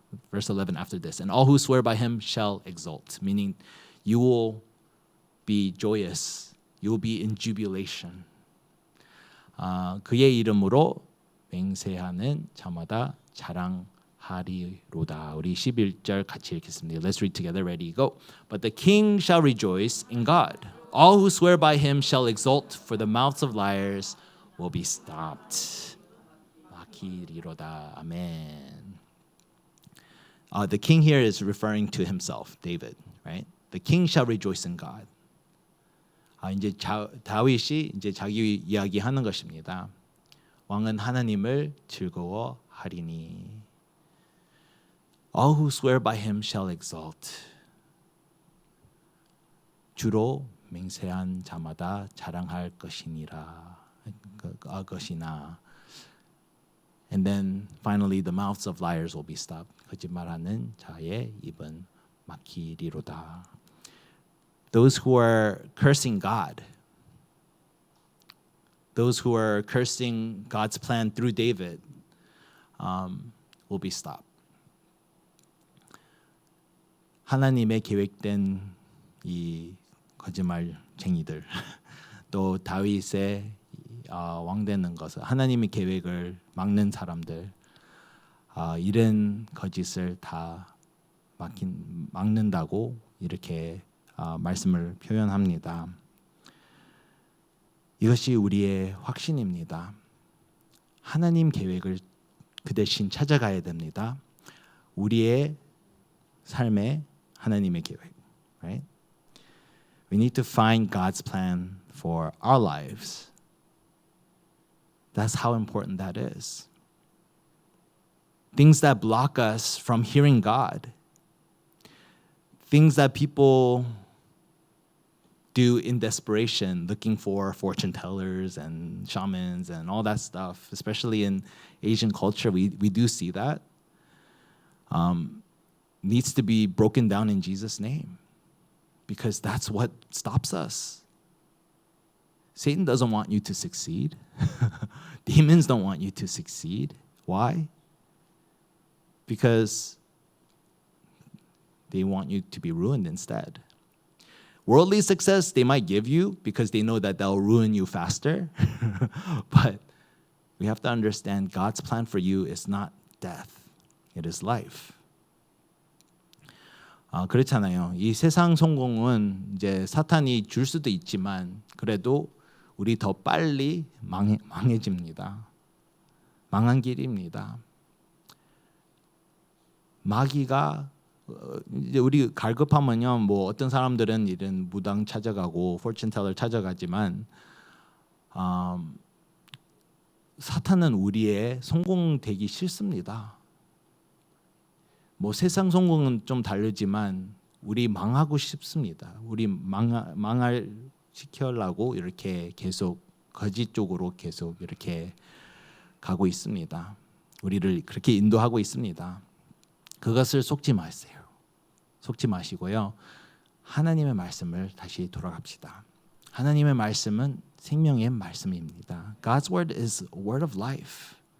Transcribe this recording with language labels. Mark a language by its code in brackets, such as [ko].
[en] Verse 11 after this. And all who swear by Him shall exult, meaning you will be joyous. You will be in jubilation. [ko] 그의 이름으로 맹세하는 자마다 자랑하리로다. 우리 11절 같이 읽겠습니다. [en] Let's read together. Ready, go. But the king shall rejoice in God. All who swear by Him shall exult, for the mouths of liars will be stopped. [ko] 막히리로다. Amen. [en] The king here is referring to himself, David, right? The king shall rejoice in God. [ko] 이제 다윗이 이제 자기 이야기하는 것입니다. 왕은 하나님을 즐거워하리니. [en] All who swear by him shall exalt. [ko] 주로 맹세한 자마다 자랑할 것이니라. 것이나. [en] And then finally the mouths of liars will be stopped. [ko] 거짓말하는 자의 입은 막히리로다. [en] Those who are cursing God, those who are cursing God's plan through David, will be stopped. [ko] 하나님의 계획된 이 거짓말쟁이들, 또 다윗의 왕 되는 것을 하나님의 계획을 막는 사람들, 이런 거짓을 다 막는다고 이렇게 말씀을 표현합니다. 이것이 우리의 확신입니다. 하나님 계획을 그 대신 찾아가야 됩니다. 우리의 삶에 하나님의 계획, [en] right? We need to find God's plan for our lives. That's how important that is. Things that block us from hearing God. Things that people do in desperation, looking for fortune tellers and shamans and all that stuff, especially in Asian culture, we do see that. Needs to be broken down in Jesus' name, because that's what stops us. Satan doesn't want you to succeed. Demons don't want you to succeed. Why? Because they want you to be ruined instead. Worldly success they might give you because they know that they'll ruin you faster. But we have to understand God's plan for you is not death. It is life. [ko] 그렇잖아요. 이 세상 성공은 이제 사탄이 줄 수도 있지만 그래도 우리 더 빨리 망해집니다. 망한 길입니다. 마귀가 이제 우리 갈급하면요, 뭐 어떤 사람들은 이런 무당 찾아가고 포춘텔러 찾아가지만 사탄은 우리의 성공되기 싫습니다. 뭐 세상 성공은 좀 다르지만 우리 망하고 싶습니다. 우리 망할 시켜라고 이렇게 계속 거짓 쪽으로 계속 이렇게 가고 있습니다. 우리를 그렇게 인도하고 있습니다. 그것을 속지 마세요. 속지 마시고요. 하나님의 말씀을 다시 돌아갑시다. 하나님의 말씀은 생명의 말씀입니다. [en] God's word is a word of life.